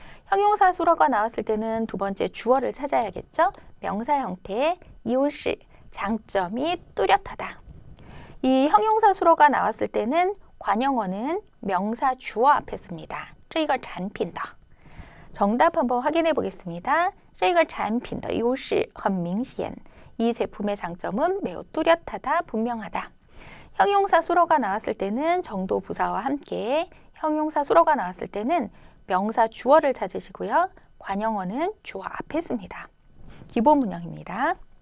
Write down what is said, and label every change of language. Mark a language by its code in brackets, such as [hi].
[ko] 형용사 수로가 나왔을 때는 두 번째 주어를 찾아야겠죠. 명사 형태, 이오시, 장점이 뚜렷하다. 이 형용사 수로가 나왔을 때는 관형어는 명사 주어 앞에 씁니다. [zh] 这个产品的 [ko] 정답 한번 확인해 보겠습니다. [zh] 这个产品的优势很明显. [ko] 이 제품의 장점은 매우 뚜렷하다, 분명하다. 형용사 수로가 나왔을 때는 정도 부사와 함께 형용사 수로가 나왔을 때는 명사 주어를 찾으시고요. 관형어는 주어 앞에 씁니다. 기본 문형입니다.